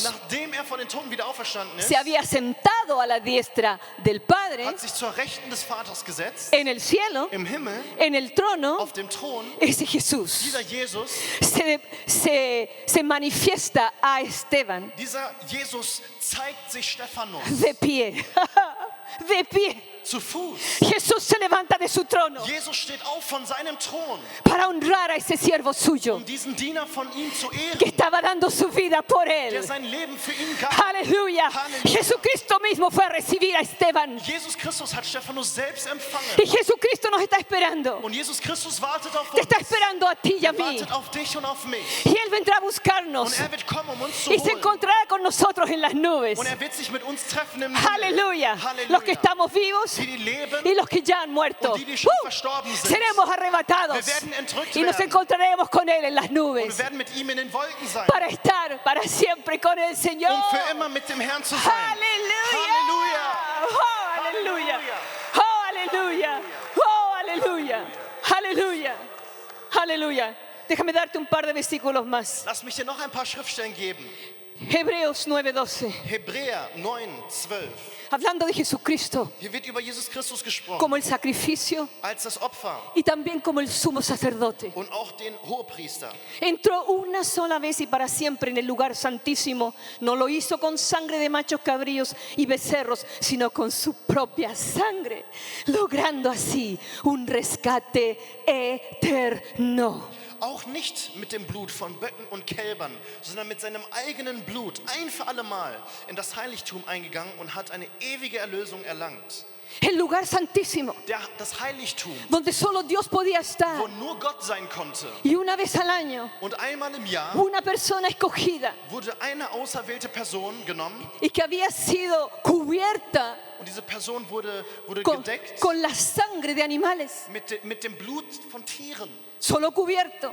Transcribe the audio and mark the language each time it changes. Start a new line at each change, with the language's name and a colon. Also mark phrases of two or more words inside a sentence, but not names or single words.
German: nachdem er von den Toten wieder auferstanden ist,
Spanish: se había sentado a la diestra del Padre
German: hat sich zur Rechten des Vaters gesetzt,
Spanish: en el cielo,
German: im Himmel,
Spanish: en el trono.
German: auf dem Thron.
Spanish: Ese Jesús
German: Dieser Jesus,
Spanish: se manifiesta a Esteban
German: dieser Jesus zeigt sich Stephanus
Spanish: de pie, de pie.
German: zu Fuß.
Spanish: Jesús se levanta de su trono
German: Jesus steht auf von seinem Thron,
Spanish: para honrar a ese siervo suyo
German: um diesen Diener von ihm zu
Spanish: que
German: ehren,
Spanish: estaba dando su vida por
German: der
Spanish: él.
German: sein Leben für ihn gab.
Spanish: Aleluya. Aleluya. Jesucristo mismo fue a recibir a Esteban.
German: Jesus Christus hat Stephanus selbst empfangen.
Spanish: Y Jesucristo nos está esperando.
German: Und Jesus Christus wartet auf
Spanish: Te
German: uns.
Spanish: está esperando a ti y a
German: Er
Spanish: mí.
German: wartet auf dich und auf mich.
Spanish: Y Él vendrá a buscarnos.
German: Und er wird kommen, um uns zu
Spanish: Y se
German: holen.
Spanish: encontrará con nosotros en las nubes.
German: Und er wird sich mit uns treffen im Himmel.
Spanish: Aleluya.
German: Halleluja.
Spanish: Los que estamos vivos
German: Die, die leben
Spanish: y los que ya han muerto.
German: und die, die schon verstorben sind.
Spanish: Seremos arrebatados.
German: Wir werden entrückt
Spanish: Y nos
German: werden.
Spanish: encontraremos con Él en las
German: Und
Spanish: nubes.
German: wir werden mit ihm in den Wolken sein.
Spanish: Para estar para siempre con el Señor.
German: Um für immer mit dem Herrn zu sein.
Spanish: Aleluya. Oh, aleluya. Oh, aleluya. Oh, aleluya. Aleluya. Aleluya. Déjame darte un par de versículos más.
German: Lass mich dir noch ein paar Schriftstellen geben.
Spanish: Hebreos 9:12.
German: Hebräer 9:12.
Spanish: Hablando de Jesucristo
German: Hier wird über Jesus Christus gesprochen.
Spanish: como el sacrificio
German: Als das Opfer
Spanish: y también como el sumo sacerdote.
German: und auch den Hohepriester.
Spanish: Entró una sola vez y para siempre en el lugar santísimo. No lo hizo con sangre de machos cabríos y becerros, sino con su propia sangre, logrando así un rescate eterno.
German: Auch nicht mit dem Blut von Böcken und Kälbern, sondern mit seinem eigenen Blut ein für alle Mal in das Heiligtum eingegangen und hat eine ewige Erlösung erlangt.
Spanish: El lugar santísimo,
German: Das Heiligtum,
Spanish: donde solo Dios podía estar.
German: wo nur Gott sein konnte.
Spanish: Y una vez al año,
German: Und einmal im Jahr
Spanish: una persona escogida
German: wurde eine auserwählte Person genommen
Spanish: y que había sido cubierta
German: und diese Person wurde
Spanish: con,
German: gedeckt
Spanish: con la sangre de animales,
German: mit dem Blut von Tieren.
Spanish: solo cubierto,